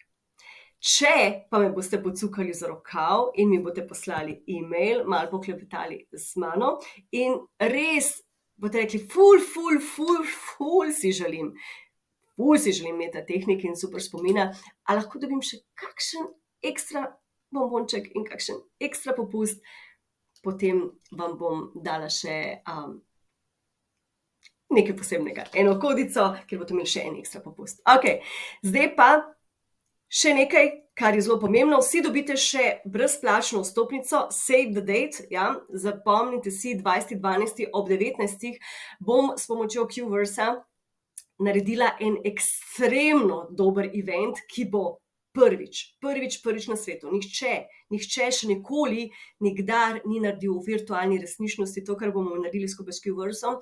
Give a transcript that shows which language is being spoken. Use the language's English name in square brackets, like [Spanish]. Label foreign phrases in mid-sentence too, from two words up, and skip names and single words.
[Slovenian] Če pa me boste pocukali za rokav in mi boste poslali e-mail, malo poklepetali z mano in res boste rekli, ful si želim meta tehnike in super spomina, a lahko dobim še kakšen ekstra bombonček in kakšen ekstra popust, potem vam bom dala še nekaj posebnega, eno kodico, kjer boste imeli še en ekstra popust. Okej, zdaj pa še nekaj, kar je zelo pomembno, vsi dobite še brezplačno vstopnico [English] Save the date, [Slovenian] ja, zapomnite si, 20.12. ob 19. bom s pomočjo Q-versa naredila en ekstremno dober event, ki bo prvič na svetu. Nihče še nikoli, nikdar ni naredil v virtualni resničnosti to, kar bomo naredili skupaj s Q-versom.